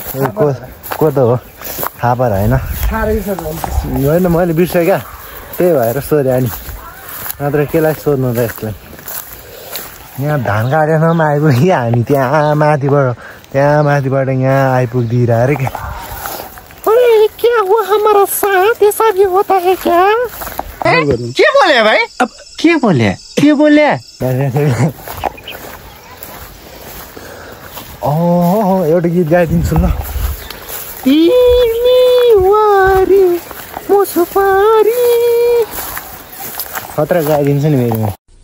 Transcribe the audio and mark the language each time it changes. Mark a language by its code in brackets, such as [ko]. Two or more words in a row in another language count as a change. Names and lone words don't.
[ne] कोदो हो, फापर होइन। होइन मैले बिर्सेँ क्या, त्यही भएर सोधेँ अनि, नत्र केलाई सोध्नु त यसलाई। यहाँ धान काटेनमा आइपुग्यो हामी, त्यहाँ माथिबाट यहाँ आइपुगिदिएर अरे क्या। [hi] क्या हुआ हमारा साथ ऐसा भी होता है क्या? [ne] के बोले भाइ? अब के बोले? एउटा गीत गाइदिन्छु ल। खतरा गाइदिन्छु नि फेरि म।